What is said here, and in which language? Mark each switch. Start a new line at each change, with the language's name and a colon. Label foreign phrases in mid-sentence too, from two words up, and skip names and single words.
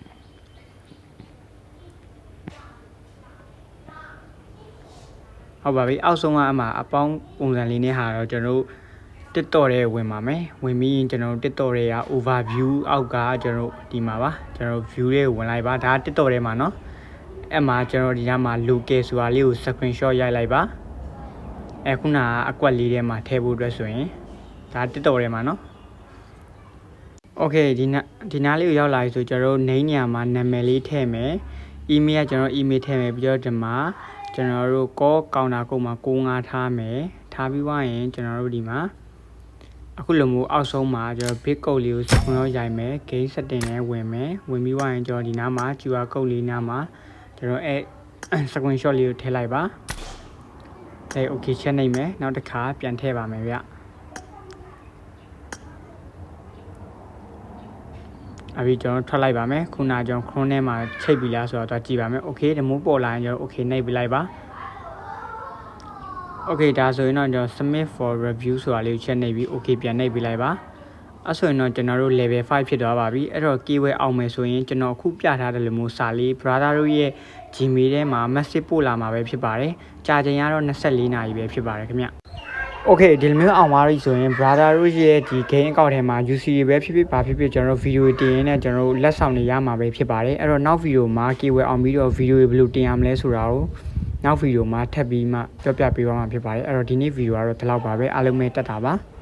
Burmese: ဟုတ်ပါပြီအောက်ဆုံးကအမှအပေါင်းပုံစံလေးနဲ့ဟာတော့ကျွန်တော်တို့ TikTok ထဲဝင်ပါမယ်ဝင်ပြီးရင်ကျွန်တော်တို့ TikTok တွေက overview အောက်ကကျွန်တော်တို့ဒီမှာပါကျွန်တော် view လေးကိုဝင်လိုက်ပါဒါ TikTok ထဲမှာเนาะအဲ့မှာကျွန်တော်ဒီညမှာ local ဆိုတာလေးကို screenshot ရိုက်လိုက်ပါခုနအကွက်လေးထဲမှာထည့်ဖို့အတွက်ဆိုရင်ဒါ TikTok ထဲမှာเนาะ Okay ဒီနားလေးကိုရောက်လာပြီဆိုကျွန်တော်တို့ name ညမှာနာမည်လေးထည့်မယ် email ကကျွန်တော် email ထည့်မယ်ပြီးတော့ဒီမှာကျွန်တော်တို့
English: call counter code
Burmese: မှာ95ထားမယ်ထားပြီးွားရင်ကျွန်တော်တို့ဒီမှာအခုလိုမျိုးအောက်ဆုံးမှာကျွန်တော်
English: big code
Burmese: လေးကိုစခွန်ရောက်ရိုက်မယ်
English: game setting
Burmese: နဲ့ဝင်မယ်ဝင်ပြီးွားရင်ကျွန်တော်ဒီနားမှာ
English: QR code
Burmese: လေးနားမှာကျွန်တော်screenshot လေးကိုထည့်လိုက်ပါokay ချက်နိုင်မယ်နောက်တစ်ခါပြန်ထည့်ပါမယ်ဗျ အပြီးကျွန်တော်ထွက်လိုက်ပါမယ်ခုနကျွန်တော် Chrome ထဲမှာချိန်ပြီလားဆိုတော့ကြည့်ပါမယ် okay ဒီမိုးပေါ်လာရင်ကျွန်တော် okay နှိပ်ပေးလိုက်ပါ okay ဒါဆိုရင်တော့ကျွန်တော်
English: submit for review
Burmese: ဆိုတာ လေးကိုချက်နှိပ်ပြီး okay ပြန်နှိပ်ပေးလိုက်ပါအဲ့ဆိုရင်တော့ကျွန်တော်တို့ level 5ဖြစ်သွားပါပြီအဲ့တော့ keyword အောင်မယ်ဆိုရင်ကျွန်တော် အခုပြထားတဲ့လိုမျိုးစာလေး brother တို့ရဲ့ Gmail ထဲမှာ message ပို့လာမှာပဲဖြစ်ပါတယ်ကြာချိန်ကတော့24နာရီပဲဖြစ်ပါတယ်ခင်ဗျOkay ဒီလိုမျိုးအောင်သွားပြီဆိုရင် brother တို့ရဲ့ဒီ
English: game account
Burmese: ထဲမှာ UC ပဲဖြစ်ဖြစ်ဘာဖြစ်ဖြစ်ကျွန်တော်တို့ video တင်ရင်းနဲ့ကျွန်တော်တို့လက်ဆောင်တွေရမှာပဲဖြစ်ပါတယ်အဲ့တော့နောက် video မှာ keyword အောင်ပြီးတော့ video တွေဘယ်လိုတင်ရမလဲဆိုတာကိုနောက် video မှာထပ်ပြီးမှပြောပြပေးသွားမှာဖြစ်ပါတယ်အဲ့တော့ဒီနေ့ video ကတော့ဒီလောက်ပါပဲအားလုံးပဲတက်တာပါ